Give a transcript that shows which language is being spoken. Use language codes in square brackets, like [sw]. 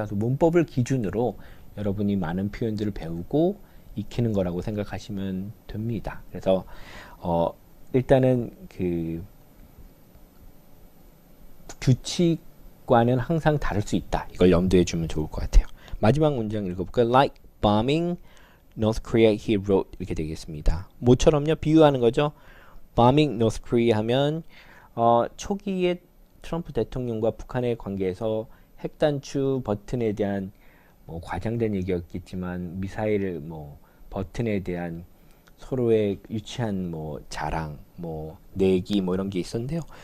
[ko] 그래서 문법을 기준으로 여러분이 많은 표현들을 배우고 익히는 거라고 생각하시면 됩니다. 그래서 일단은 그 규칙과는 항상 다를 수 있다. 이걸 염두에 주면 좋을 것 같아요. 마지막 문장 읽어볼까요? [en] Like bombing North Korea, he wrote [ko] 이렇게 되겠습니다. 뭐처럼요? 비유하는 거죠. [en] bombing North Korea [ko] 하면 초기에 트럼프 대통령과 북한의 관계에서 핵단추 버튼에 대한 뭐 과장된 얘기였겠지만 미사일 뭐 버튼에 대한 서로의 유치한 뭐 자랑, 뭐 내기 뭐 이런 게 있었는데요.